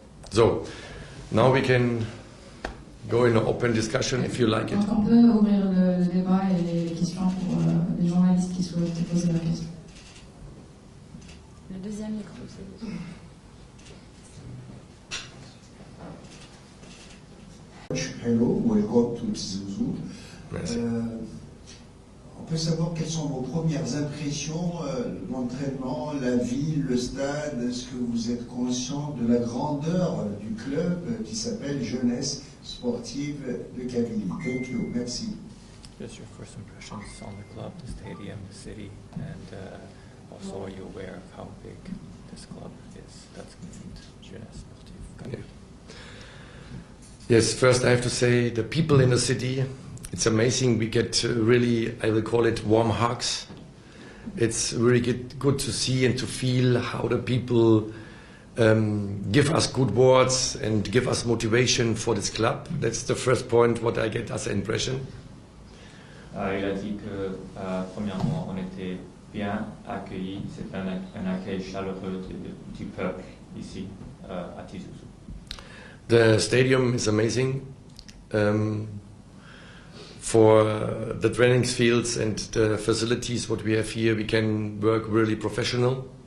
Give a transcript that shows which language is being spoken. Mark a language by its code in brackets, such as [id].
[en] So, now we can go in an open discussion if you like it. [fr] Donc on peut ouvrir le débat et les questions pour les journalistes qui souhaitent poser la question. Le deuxième micro, c'est vous. [en] Hello, welcome to Tizouzou. [fr] Merci. On peut savoir quelles sont vos premières impressions, l'entraînement, la ville, le stade. Est-ce que vous êtes conscient de la grandeur du club qui s'appelle Jeunesse Sportive de Kabylie? [en] Thank you, [fr] merci. [en] Just your first impressions on the club, the stadium, the city, and also are you aware of how big this club is that's named Jeunesse Sportive Kabylie? Yes, first I have to say the people in the city, it's amazing. We get really, I will call it warm hugs. It's really good to see and to feel how the people give us good words and give us motivation for this club. That's the first point what I get as an impression. [fr] Il a dit que premièrement on était bien accueillis, c'est un accueil chaleureux du peuple ici à Tizouzou. [en] The stadium is amazing. For the training fields and the facilities what we have here, we can work really professional.